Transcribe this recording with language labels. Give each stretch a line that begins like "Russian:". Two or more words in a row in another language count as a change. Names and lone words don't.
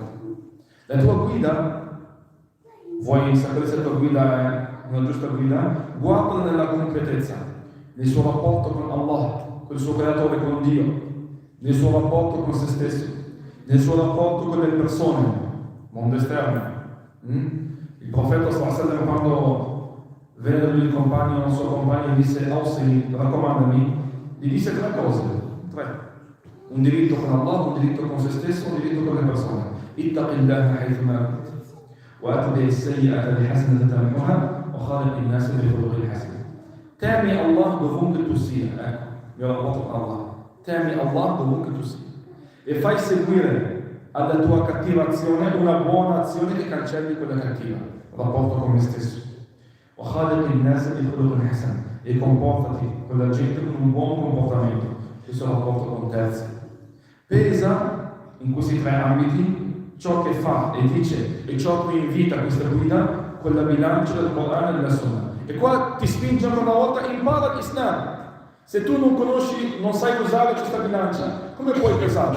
Italian: La tua guida, vuoi sapere se la tua guida è una giusta guida? Guardala nella completezza, nel suo rapporto con Allah, con il suo creatore, con Dio, nel suo rapporto con se stesso, nel suo rapporto con le persone, mondo esterno. Il profeta
Arabic: صلى الله عليه وسلم,
Italian: quando venne da lui il compagno, il suo compagno, disse: Ausini, raccomandami, gli disse tre cose, tre. Un diritto con Allah, un diritto con se stesso, un diritto con le persone.
Arabic: اتق الله حيثما كنت، وأتبع السيئة الحسنة تمحها، وخالق الناس بخلق حسن.
Italian: Temi Allah dovunque tu sia, ecco, il mio rapporto con Allah. Temi Allah dovunque tu sia. E fai seguire alla tua cattiva azione una buona azione che cancelli quella cattiva, rapporto con me stesso.
Arabic: وخالق الناس بخلق حسن.
Italian: E comportati con la gente con un buon comportamento, questo rapporto con terzi. Pesa in questi tre ambiti ciò che fa e dice e ciò che invita questa guida con la bilancia del Corano e della Sunnah. E qua ti spinge ancora una volta, impara l'Islam. Se tu non conosci, non sai usare questa bilancia, come puoi pesarla?